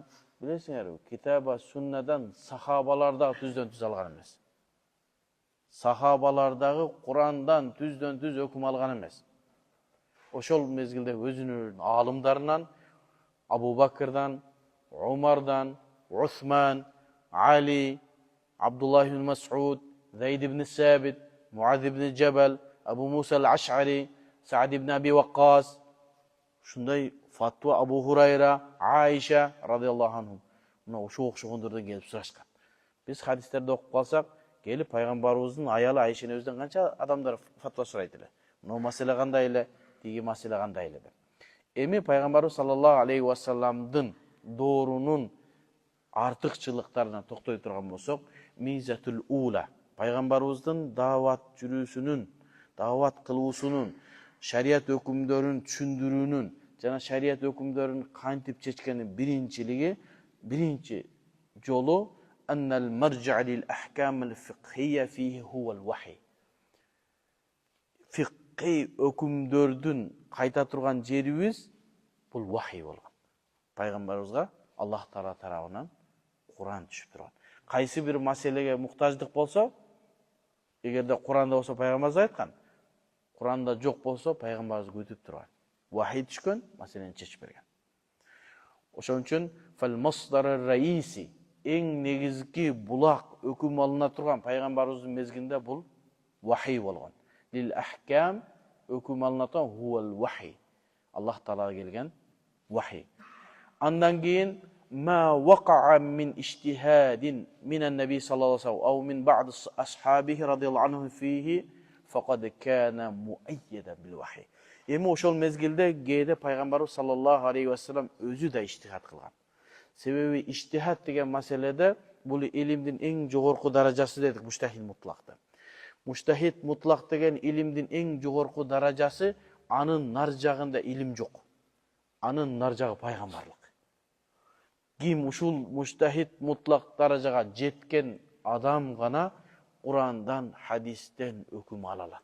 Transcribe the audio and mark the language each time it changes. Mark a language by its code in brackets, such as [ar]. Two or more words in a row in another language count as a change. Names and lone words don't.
[ky] Билесиңерби, китаба суннадан сахабалардагы түздөн түз алган эмес. Сахабалардагы Курандан түздөн түз өкүм алган эмес. ошол мезгилде өзүнүн аалымдарынан Абу Бакырдан, Умардан, Усман, Али, Абдуллах ибн Мас'уд, Зайд ибн Сабит, Муаз ибн Джабал, Абу Муса ал-Аш'ари, Саад ибн Аби Ваккас, ушундай фатва Абу Хурайра, Айша [ar] رضي الله عنهم. [ky] Мына ошо окшогондордон келип сурашкан. Биз хадистерди окуп калсак, келип пайгамбарыбыздын аялы Айша энебизден канча адамдар фатва сурайт эле. Мына маселе кандай эле, тиги маселе кандай эле деп. Эми пайгамбарыбыз [ar] صلى الله عليه وسلم [ky] доорунун артыкчылыктарына токтой турган болсок, [ar] ميزة الأولى, [ky] пайгамбарыбыздын даават жүрүүсүнүн, даават кылуусунун, шарият өкүмдөрүн түшүндүрүүнүн жана шарият өкүмдөрүн кантип чечкенин биринчи жолу [ar] أن المرجع للأحكام الفقهية فيه هو الوحي. [ky] Фикхи өкүмдөрдүн кайта турган жерибиз бул вахи болгон. Пайгамбарыбызга Аллах Таала тарабынан Куран түшүп турган. Кайсы бир маселеге муктаждык болсо, эгерде Куранда болсо пайгамбарыбыз айткан, Куранда жок болсо пайгамбарыбыз күтүп турган. Вахи түшкөн, маселени чечип берген. Ошон үчүн [ar] فالمصدر الرئيسي, [ky] эң негизги булак өкүм алына турган пайгамбарыбыздын мезгилинде бул вахи болгон. [ar] للأحكام [ky] өкүм алына турган [ar] هو الوحي. [ky] Аллах Таалага келген вахи. Андан кийин [ar] ما وقع من اجتهاد من النبي صلى الله عليه وسلم أو من بعض أصحابه رضي الله عنهم فيه فقد كان مؤيدا بالوحي. [ky] Эми ошол мезгилде кээде пайгамбарыбыз [ar] صلى الله عليه وسلم [ky] өзү да иштихад кылган. Себеби иштихад деген маселеде бул илимдин эң жогорку даражасы дедик [ar] مجتهد مطلق. مجتهد مطلق [ky] деген илимдин эң жогорку даражасы, анын нар жагында илим жок. Анын нар жагы пайгамбарлык. Ким ушул [ar] مجتهد مطلق [ky] даражага жеткен адам гана Курандан, хадистен өкүм ала алат.